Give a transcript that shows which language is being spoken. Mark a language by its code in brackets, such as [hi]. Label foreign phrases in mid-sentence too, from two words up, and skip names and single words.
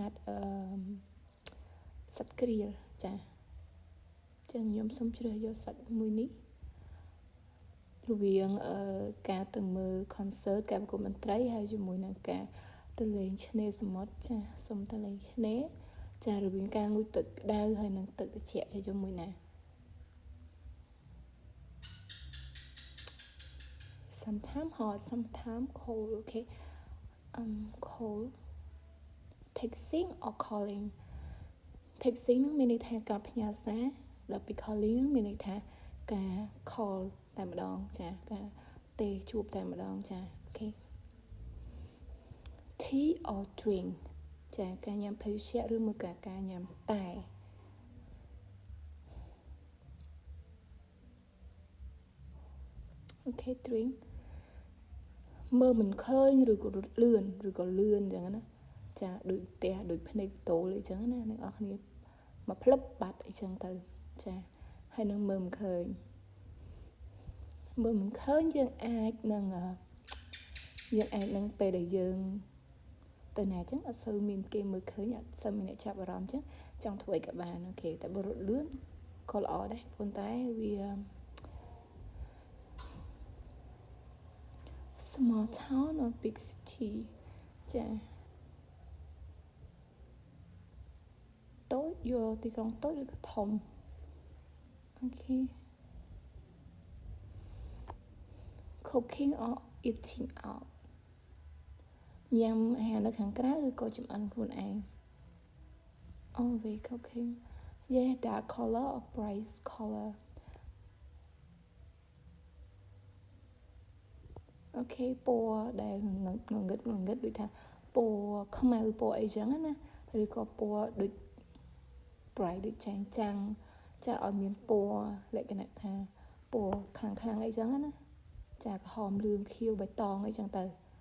[km] សត្វក្រៀលចាចឹងខ្ញុំសូមជ្រើសយកសាច់មួយនេះរវាងការទៅមើល concert ការប្រគំតន្ត្រីហើយជាមួយនឹងការទៅលេងឆ្នេរសមុទ្រចាសូមទៅលេងឆ្នេរចារវាងការងូតទឹកក្តៅហើយនឹងទឹកត្រជាក់ចាយកមួយណា [en] sometimes hot sometimes cold okay cold texting or calling texting [km] នឹងមានន័យថាការផ្ញើសារដល់ពី calling នឹងមានន័យថាការ call តែម្ដងចាការទេជួបតែម្ដងចាអូខេ [en] tea or drink [km] ចាការញ៉ាំភេសជ្ជៈឬមួយក៏ការញ៉ាំតែអូខេ drink មើលមិនឃើញឬក៏លឿនអញ្ចឹងណាចាដូចផ្ទះដូចភ្នែកតូលអីចឹងណាអ្នកនរគ្នាមកផ្លឹបបាត់អីចឹងទៅចាហើយនឹងមើលមិនឃើញ យើងអាចនឹងពេលដែលយើងទៅណាចឹងអត់សូវមានគេមើលឃើញអត់សូវមានអ្នកចាប់អារម្មណ៍ចឹងចង់ធ្វើអីក៏បានអូខេតែបើរត់លឿនក៏ល្អដែរប៉ុន្តែវា [en] small town or big city [km] ចា តូចយកទីក្រុងតូចឬក៏ធំអូខេ [en] cooking or eating out [km] ញ៉ាំអាហារនៅខាងក្រៅឬក៏ចម្អិនខ្លួនឯង [en] always cooking yeah dark color or bright color [km] អូខេពណ៌ដែលងងឹតដូចថាពណ៌ខ្មៅពណ៌អីចឹងណាឬក៏ពណ៌ដូច bright ដូចចាំងចាឲ្យមានពណ៌លក្ខណៈថាពណ៌ខ្លាំងអីចឹងណាចាក្រហមលឿងខៀវបៃតងអីចឹងទៅ